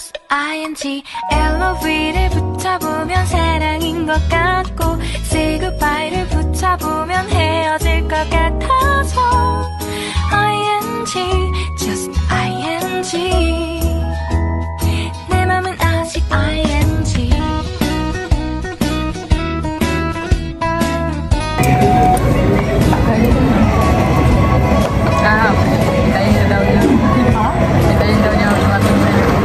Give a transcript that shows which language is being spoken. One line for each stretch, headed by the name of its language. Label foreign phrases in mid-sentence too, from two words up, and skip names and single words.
Korean: ing LOV를 붙여보면 사랑인 것 같고
English: say goodbye
Korean: 를 붙여보면 헤어질 것 같아서
English: ing just ing
Korean: 내 맘은 아직 ing
Filipino: Hintayin na daw niya. Hintayin daw niya dumating na.